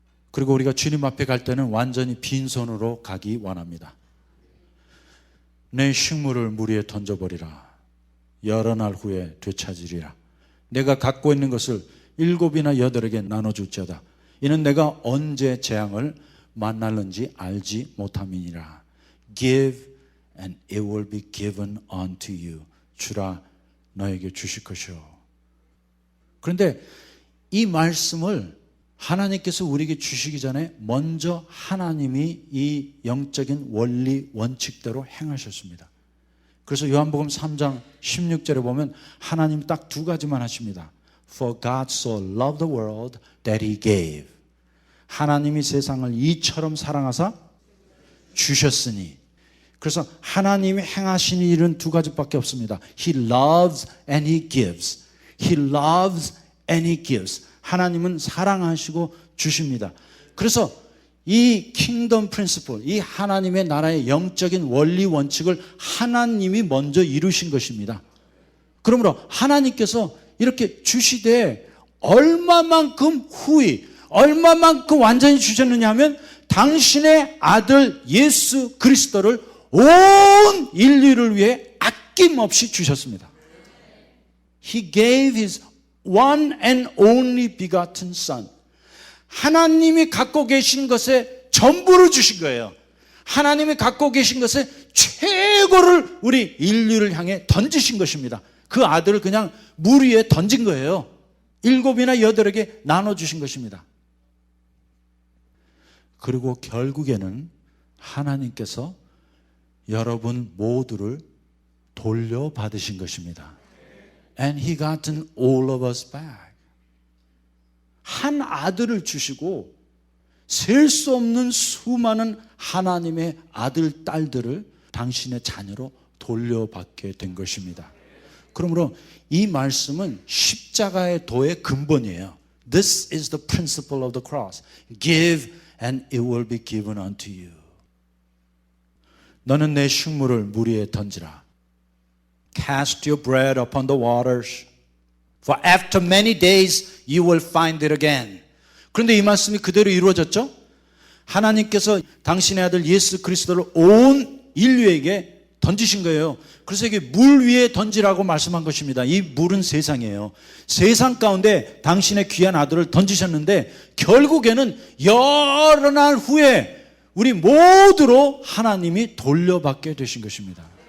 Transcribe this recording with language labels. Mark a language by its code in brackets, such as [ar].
[ko] 그리고 우리가 주님 앞에 갈 때는 완전히 빈손으로 가기 원합니다. 내 식물을 물 위에 던져버리라. 여러 날 후에 되찾으리라. 내가 갖고 있는 것을 7이나 8에게 나눠줄지어다. 이는 내가 언제 재앙을 만날는지 알지 못함이니라. [en] Give and it will be given unto you. [ko] 주라 너에게 주실 것이요. 그런데 이 말씀을 하나님께서 우리에게 주시기 전에 먼저 하나님이 이 영적인 원리 원칙대로 행하셨습니다. 그래서 요한복음 3장 16절에 보면 하나님 딱 2가지만 하십니다. [en] For God so loved the world that he gave. [ko] 하나님이 세상을 이처럼 사랑하사 주셨으니. 그래서 하나님이 행하신 일은 2가지밖에 없습니다. [en] He loves and he gives. He loves and he gives. [ko] 하나님은 사랑하시고 주십니다. 그래서 이 킹덤 프린시플, 이 하나님의 나라의 영적인 원리 원칙을 하나님이 먼저 이루신 것입니다. 그러므로 하나님께서 이렇게 주시되 얼마만큼 후히, 얼마만큼 완전히 주셨느냐 하면 당신의 아들 예수 그리스도를 온 인류를 위해 아낌없이 주셨습니다. [en] He gave his one and only begotten son. [ko] 하나님이 갖고 계신 것에 전부를 주신 거예요. 하나님이 갖고 계신 것에 최고를 우리 인류를 향해 던지신 것입니다. 그 아들을 그냥 물 위에 던진 거예요. 7이나 8에게 나눠주신 것입니다. 그리고 결국에는 하나님께서 여러분 모두를 돌려받으신 것입니다. [en] And he gotten all of us back. [ko] 한 아들을 주시고 셀 수 없는 수많은 하나님의 아들, 딸들을 당신의 자녀로 돌려받게 된 것입니다. 그러므로 이 말씀은 십자가의 도의 근본이에요. [en] This is the principle of the cross. Give and it will be given unto you. [ko] 너는 내 식물을 물 위에 던지라. [en] Cast your bread upon the waters. For after many days you will find it again. [ko] 그런데 이 말씀이 그대로 이루어졌죠? 하나님께서 당신의 아들 예수 그리스도를 온 인류에게 던지신 거예요. 그래서 이게 물 위에 던지라고 말씀한 것입니다. 이 물은 세상이에요. 세상 가운데 당신의 귀한 아들을 던지셨는데 결국에는 여러 날 후에 우리 모두로 하나님이 돌려받게 되신 것입니다.